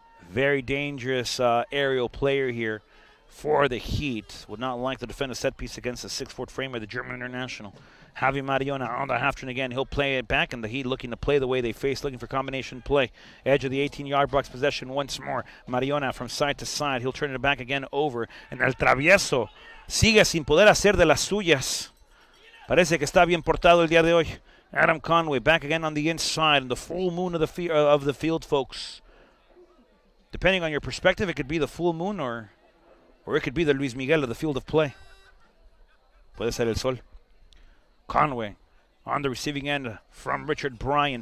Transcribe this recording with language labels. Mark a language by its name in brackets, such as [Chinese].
[English] Very dangerous aerial player here for the Heat. Would not like to defend a set piece against the 6'4" framer, the German international. Javi Mariona on the half turn again. He'll play it back, and the Heat looking to play the way they face, looking for combination play. Edge of the 18-yard box possession once more. Mariona from side to side. He'll turn it back again over. And [Spanish] el travieso sigue sin poder hacer de las suyas. Parece que está bien portado el día de hoy. [English] Adam Conway back again on the inside, and the full moon of the field, folks. Depending on your perspective, it could be the full moon or it could be the Luis Miguel of the field of play. [Spanish] Puede ser el sol. [English] Conway on the receiving end from Richard Bryan.